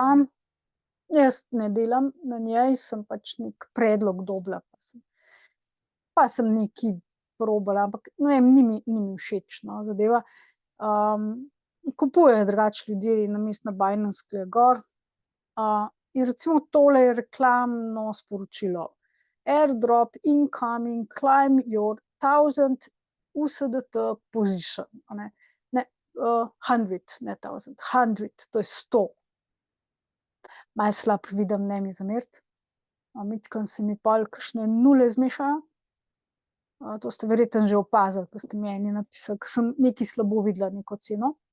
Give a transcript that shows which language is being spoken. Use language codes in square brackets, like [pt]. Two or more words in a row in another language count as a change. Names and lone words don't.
[sl] Jaz ne delam na njej, sem pač neki predlog dobila, pa sem nekaj probala, ampak ne vem, ni mi všeč, no, zadeva. Kupujejo drugače ljudje namesto na Binance, ke je gor. In recimo tole je reklamno sporočilo: [en] AirDrop incoming, climb your 1000 USDT position, [sl] a ne. Ne, 100, ne 1000, 100, to je 100. Malo slab vidim, ne mi zameriti. Majčkeno se mi pol kakšne nule zmešajo. To ste verjetno že opazili, ko ste mi eni napisali, ke sem nekaj slabo videla, neko ceno.